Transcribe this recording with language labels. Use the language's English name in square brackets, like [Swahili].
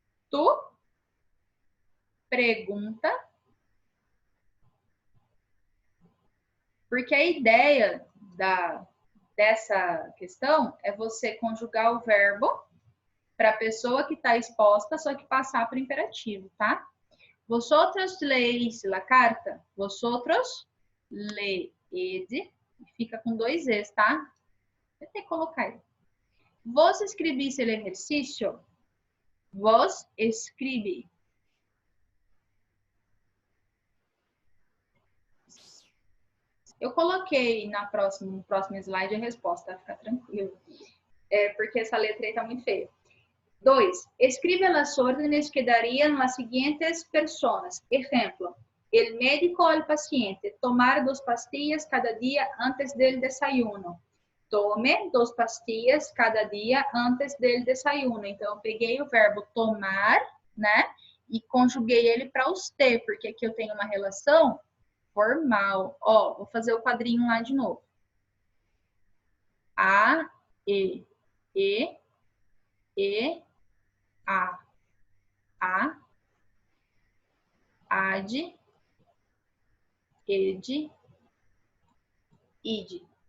[Portuguese] Tu pergunta. Porque a ideia dessa questão é você conjugar o verbo para a pessoa que está exposta, só que passar para o imperativo, tá? [Spanish] Vosotros leéis la carta. Vosotros leed. [Portuguese] Fica com 2 Es, tá? Vou ter que colocar aí. [Spanish] Vos escribís el ejercicio. Vos escribe. [Portuguese] Eu coloquei no próximo slide a resposta, fica tranquilo. Porque essa letra aí tá muito feia. 2. [Spanish] Escribe las órdenes que darían las siguientes personas. Ejemplo. El médico al paciente. Tomar 2 pastillas cada día antes del desayuno. Tome 2 pastillas cada dia antes del desayuno. [Portuguese] Então, eu peguei o verbo tomar, né? E conjuguei ele para os ter, porque aqui eu tenho uma relação formal. Ó, vou fazer o quadrinho lá de novo. A, E, A, ad, ed, id.